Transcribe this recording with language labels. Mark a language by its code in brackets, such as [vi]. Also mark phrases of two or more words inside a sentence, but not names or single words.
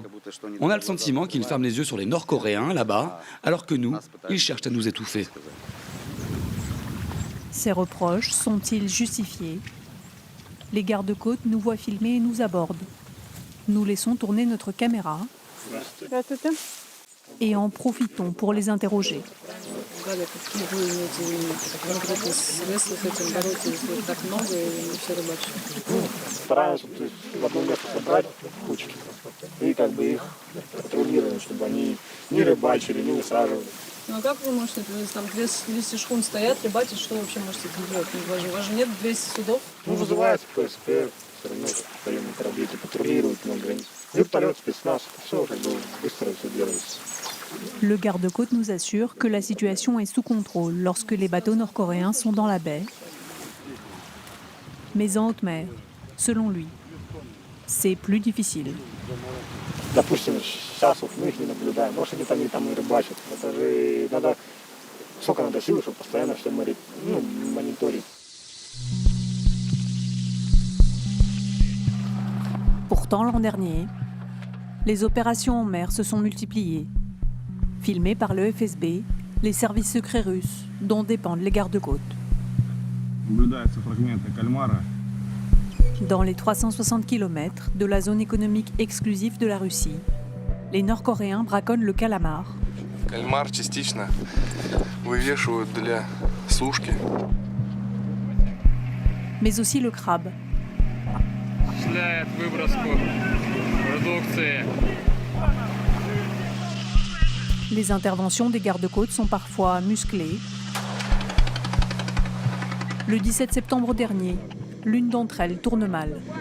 [fr] On a le sentiment qu'ils ferment les yeux sur les Nord-Coréens là-bas, alors que nous, ils cherchent à nous étouffer. Ces reproches sont-ils justifiés ? Les gardes-côtes nous voient filmer et nous abordent. Nous laissons tourner notre caméra et en profitons pour les interroger. [ru] предполагали, какие вы имеете конкретный смысл с этим бороться, если так много и все рыбачат? Стараемся в одно место собрать кучки и как бы их патрулируем, чтобы они не рыбачили, не высаживали. Ну а как вы можете, там 200 шхун стоят, рыбачат, что вообще можете делать? У вас же нет 200 судов? Ну, вызывается ПСП, все равно военные корабли патрулируют на границе. Вертолет, спецназ, все как бы быстро все делается. [fr] Le garde-côte nous assure que la situation est sous contrôle lorsque les bateaux nord-coréens sont dans la baie. Mais en haute mer, selon lui, c'est plus difficile. [ru] Допустим, сейчас вот мы их не наблюдаем, может они там и рыбачат. Это же надо, сколько надо сил, чтобы постоянно все мониторить. [fr] Pourtant, l'an dernier, les opérations en mer se sont multipliées. Filmées par le FSB, les services secrets russes, dont dépendent les gardes-côtes. Dans les 360 km de la zone économique exclusive de la Russie, les Nord-Coréens braconnent le calamar. [ru] Кальмар частично вывешивают для сушки. [fr] Mais aussi le crabe. Les interventions des gardes-côtes sont parfois musclées. Le 17 septembre dernier, l'une d'entre elles tourne mal.